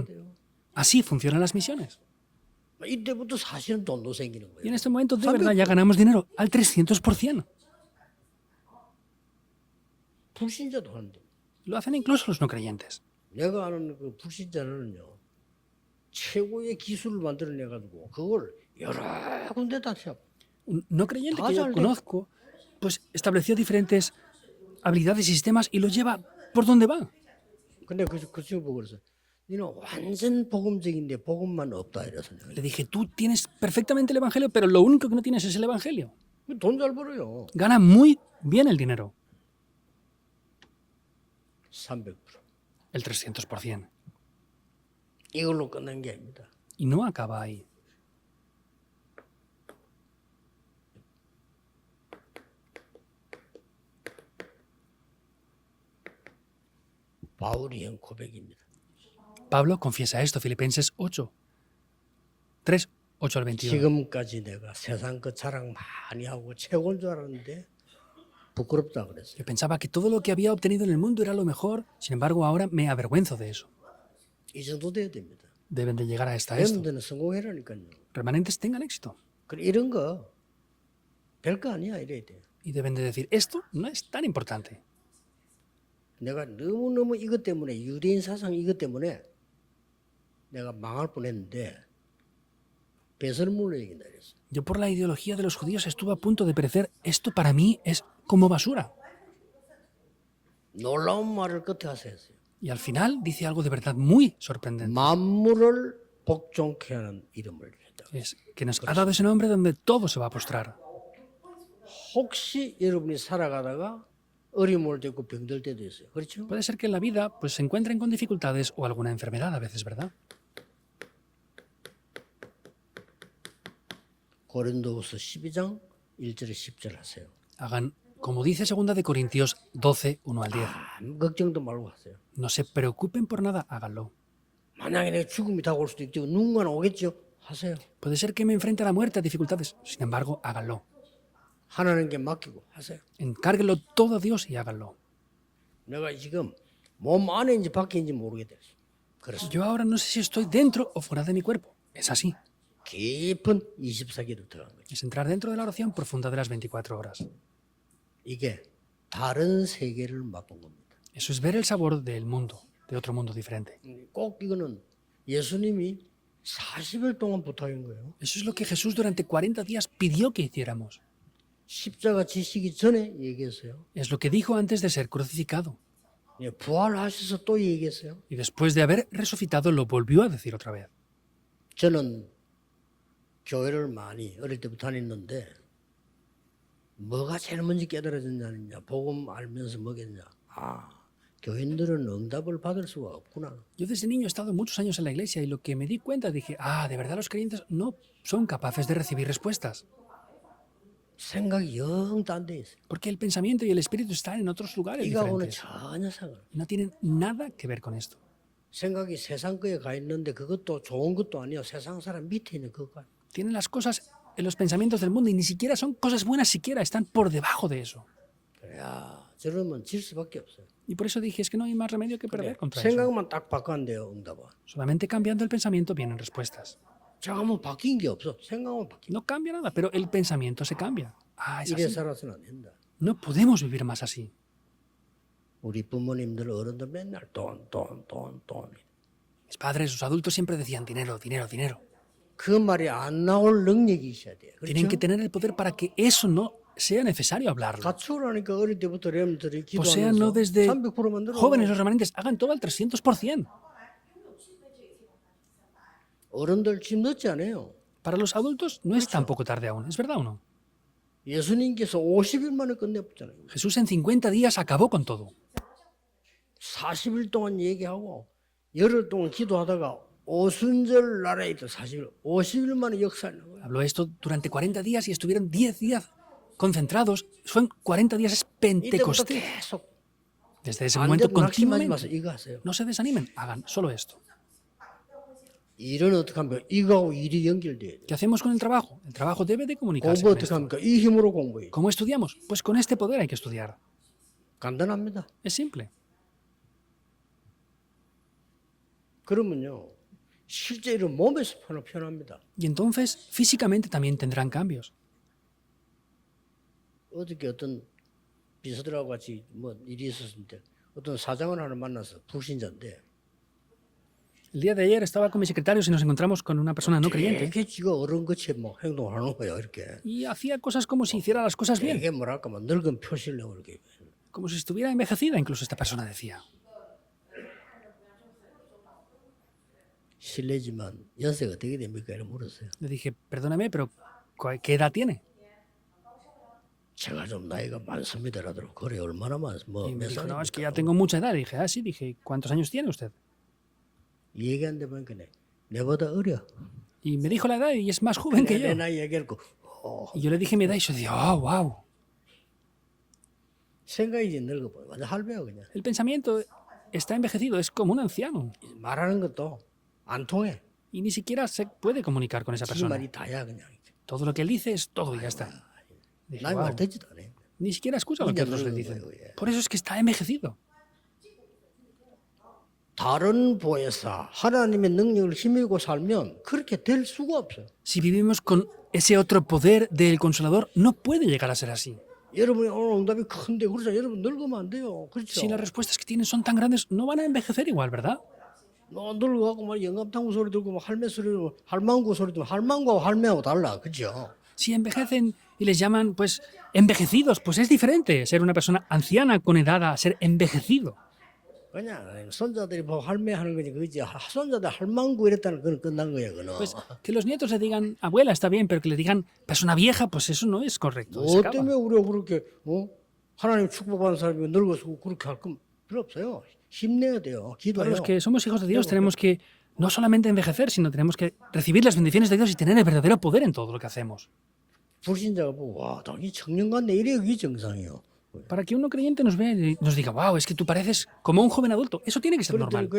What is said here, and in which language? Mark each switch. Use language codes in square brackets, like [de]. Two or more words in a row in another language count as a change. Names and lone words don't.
[es] Así funcionan las misiones. [ko] 이때부터 사실은 돈도 생기는 [es] Y [ko] 거예요. [es] en este momento de verdad ya ganamos dinero al 300%. [ko] 불신자도 하는데. [es] Lo hacen incluso los no creyentes. [ko] 내가 아는 그 불신자는요. 최고의 기술을 만들어내 가지고 그걸 여러 군데 다 쳐. [es] Un no creyente que yo Pásale. conozco, pues estableció diferentes habilidades y sistemas y los lleva por donde va. [ko] 근데 그 친구 보고 그래서 너는 완전 복음적인데 복음만 없다 이래서 내가 [es] Le dije, tú tienes perfectamente el Evangelio, pero lo único que no tienes es el Evangelio. [ko] 돈 잘 벌어요. [es] Gana muy bien el dinero, 300%. el 300%. [ko] 이걸로 끝난 게 아닙니다. [es] Y no acaba ahí. [ko] 바울이 한 고백입니다. [es] Pablo confiesa esto, Filipenses 8, 3, 8 al 21. [ko] 지금까지 내가 세상 것 자랑 많이 하고 최고인 줄 알았는데 부끄럽다 그랬어요. [es] Yo pensaba que todo lo que había obtenido en el mundo era lo mejor, sin embargo ahora me avergüenzo de eso. [ko] 이 정도 돼야 됩니다. [es] Deben de llegar a esto. [ko] 여러분들은 성공해라니까요. [es] Remanentes tengan éxito. [ko] 그래 이런 거 별거 아니야 이래야 돼. [es] Y deben de decir, esto no es tan importante. [ko] 내가 너무너무 이것 때문에 유대인 사상 이것 때문에 내가 망할 뻔했는데 배설물로 얘긴다 그랬어. [es] Yo por la ideología de los judíos estuve a punto de perecer. Esto para mí es como basura. [ko] 놀라운 말을 끝에 하세요. [es] Y al final dice algo de verdad muy sorprendente. [ko] 만물을 복종케 하는 이름을 했다. [es] Es que nos ha dado ese nombre donde todo se va a postrar. [ko] 혹시 여러분이 살아가다가 어려움을 겪고 병들 때도 있어요. 그렇죠? [es] Puede ser que en la vida pues, se encuentren con dificultades o alguna enfermedad a veces, ¿verdad? [ko] 고린도후서 12장 1절에 10절 하세요. [es] Hagan, como dice 2 de Corintios 12, 1 al 10. [ko] 아무 걱정도 말고 하세요. [es] No se preocupen por nada, háganlo. [ko] 만약에 내 죽음이 다가올 수도 있죠. 누군가는 오겠죠. 하세요. [es] Puede ser que me enfrente a la muerte, a dificultades. Sin embargo, háganlo. [ko] 하나님께 맡기고 하세요. [es] Encárguenlo todo a Dios y háganlo. [ko] 내가 지금 몸 안에인지 밖에인지 모르겠어요. 그래서 [es] Yo ahora no sé si estoy dentro o fuera de mi cuerpo. Es así. [ko] 깊은 24기도 들어간 거죠. [es] Es entrar dentro de la oración profunda de las 24 horas. [ko] 이게 다른 세계를 맛본 겁니다. [es] Eso es ver el sabor del mundo, de otro mundo diferente. [ko] 꼭 이거는 예수님이 40일 동안 부탁한 거예요. [es] Eso es lo que Jesús durante 40 días pidió que hiciéramos. [ko] 십자가 지시기 전에 얘기했어요. [es] Es lo que dijo antes de ser crucificado. [ko] 예, 부활하셔서 또 얘기했어요. [es] Y después de haber resucitado lo volvió a decir otra vez. [ko] 저는 교회를 많이 어릴 때부터 다녔는데 뭐가 제일 먼저 깨달아졌냐느냐. 복음 알면서 뭐겠냐. 아, 교인들은 응답을 받을 수가 없구나. [es] Yo desde niño he estado muchos años en la iglesia y lo que me di cuenta dije, de verdad los creyentes no son capaces de recibir respuestas. [ko] 생각이 영 딴 데 있어요. [es] Porque el pensamiento y el espíritu están en otros lugares [ko] 이거하고는 [es] diferentes. [ko] 전혀 상관. [es] No tienen nada que ver con esto. [ko] 생각이 세상 거에 가 있는데 그것도 좋은 것도 아니야. 세상 사람 밑에 있는 그거. [es] Tienen las cosas en los pensamientos del mundo y ni siquiera son cosas buenas siquiera, están por debajo de eso. [ko] 야, 저러면 질 수밖에 없어요. [es] Y por eso dije, es que no hay más remedio que perder contra eso. [ko] 생각만 딱 바꾸면 돼요, 응답은. [es] Solamente cambiando el pensamiento vienen respuestas. [ko] 잠깐만 바뀐 게 없어. 생각만 바뀐. [es] No cambia nada, pero el pensamiento se cambia. Es [ko] 이래 [es] así. [ko] 살아서는 안 된다. [es] No podemos vivir más así. [ko] 우리 부모님들 어른들 맨날 돈. [es] Mis padres, los adultos siempre decían dinero, dinero, dinero. [ko] 그 말이 안 나올 능력이 있어야 돼요. [es] Tienen que [ko] 그렇죠? [es] tener el poder para que eso no sea necesario hablarlo. [ko] 갖추라니까 어릴 때부터 렘들이 [es] Poséanlo [ko] 기도하면서 [es] desde [ko] 300% 만들어. [es] jóvenes, los remanentes, hagan todo al 300%. [ko] 어른들 집 늦지 않아요. [es] Para los adultos no es tampoco tarde aún, ¿es verdad o no? [ko] 예수님께서 50일 만에 끝내버렸잖아요. [es] Jesús en 50 días acabó con todo. [ko] 40일 동안 얘기하고 열흘 동안 기도하다가 오순절 나라에 있다 40일. 50일 만에 역사를 나와요. [es] Habló esto durante 40 días y estuvieron 10 días concentrados. Son 40 días, es [ko] 이때부터 [es] Pentecostés. [ko] 계속 [es] Desde ese [ko] 안 [es] momento [ko] 돼도 낙심하지 마세요. [es] continuamente. [ko] 이거 하세요. [es] No se desanimen, hagan solo esto. [ko] 일은 어떻게 합니까? 이거하고 일이 연결돼야 돼요. [es] ¿Qué hacemos con el trabajo? El trabajo debe de comunicarse [ko] 공부 [es] con [ko] 어떻게 [es] esto. [ko] 합니까? 이 힘으로 공부해요. [es] ¿Cómo estudiamos? Pues con este poder hay que estudiar. [ko] 간단합니다. [es] Es simple. [ko] 그러면요. 실제로 몸에서 표현합니다. [es] Y entonces físicamente también tendrán cambios. [ko] 어저께 어떤 비서들하고 같이 뭐 일이 있었는데 어떤 사장을 하나 만나서 불신자인데 [es] El día de ayer estaba con mis secretarios y nos encontramos con una persona no creyente [ko] 되게 지가 어른같이 뭐 행동을 하는 거야 이렇게. [es] y hacía cosas como si hiciera las cosas bien, [ko] 되게 뭐랄까 뭐 늙은 표시려고 이렇게. [es] como si estuviera envejecida, incluso esta persona decía. [ko] 실례지만 연세가 어떻게 됩니까? 이렇게 물었어요. [es] Le dije, perdóname, pero ¿qué edad tiene? [ko] 제가 좀 나이가 많습니다. 라더라고. 그래 얼마나 많? [es] Y me [ko] 뭐몇 [es] dijo, no, es que [ko] 살입니까? [es] ya tengo mucha edad. Le dije, sí, dije, ¿cuántos años tiene usted? [ko] 얘기한데 보니까 내보다 어려. [es] Y me dijo la edad y es más joven que [ko] 내 [es] yo. [ko] 나이 얘기했고 [es] Y yo le dije mi edad y yo dije, wow. [ko] 생각이 이제 늙어버려. 완전 할배야 그냥. [es] El pensamiento está envejecido, es como un anciano. [ko] 말하는 것도 안 통해. [es] Y ni siquiera se puede comunicar con esa [ko] 지 [es] persona. [ko] 말이 다야 그냥. [es] Todo lo que él dice es todo y ya está. Dije, [ko] 남의 [es] "Wow". [ko] 말 듣지도 않아. [es] Ni siquiera escucha lo que otros le dicen. Por eso es que está envejecido. [ko] 다른 보혜사 하나님의 능력을 힘입고 살면 그렇게 될 수가 없어요. [es] Si vivimos con ese otro poder del Consolador, no puede llegar a ser así. [ko] 여러분이 오늘 응답이 큰데 그렇죠. 여러분 늙으면 안 돼요. 그렇죠. [es] Si las respuestas que tienen son tan grandes, no van a envejecer igual, ¿verdad? [ko] 너 늙어갖고 막 영감탱구 소리 들고 막 할매 소리 들고 할망구 소리 들고 할망구하고 할매하고 달라. 그렇죠. [es] Si envejecen y les llaman, pues, envejecidos, pues es diferente ser una persona anciana con edad a ser envejecido. [ko] 그냥 손자들이 뭐 할매 하는 거지 그지. 손자들 할망구 이랬다는 건 끝난 거야 그는. [es] Pues que los nietos le digan abuela está bien, pero que le digan persona vieja, pues eso no es correcto. Se [ko] 뭐 [es] acaba. [ko] 때문에 우리가 그렇게 하나님 축복받은 사람이 늙어서 그렇게 할 건 필요 없어요. 힘내야 돼요. [es] Para [ko] 기도해요. [es] los que somos hijos de Dios tenemos que no solamente envejecer, sino tenemos que recibir las bendiciones de Dios y tener el verdadero poder en todo lo que hacemos. [ko] 불신자가 보고 와, 당신 청년 같네 이래 그게 정상이에요. [es] Para que uno creyente nos vea y nos diga, wow, es que tú pareces como un joven adulto. Eso tiene que ser [ko] 그랬더니 [es] normal.